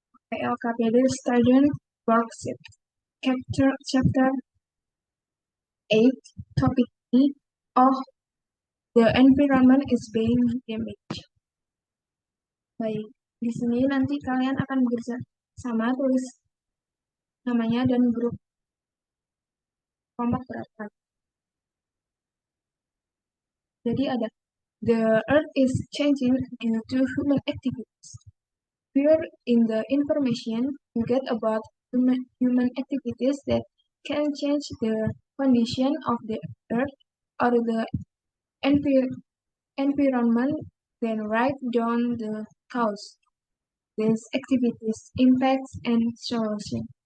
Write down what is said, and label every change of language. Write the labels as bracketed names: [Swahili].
[English] LKPD Student Worksheet Chapter 8 Topic E of the environment is being damaged. [Indonesian] Baik, di sini nanti kalian akan bekerja sama, tulis namanya dan grup kelompok berapa. [English] Jadi ada the earth is changing due to human activities. Here in the information you get about human activities that can change the condition of the earth or the environment, then write down the cause, these activities, impacts, and solution.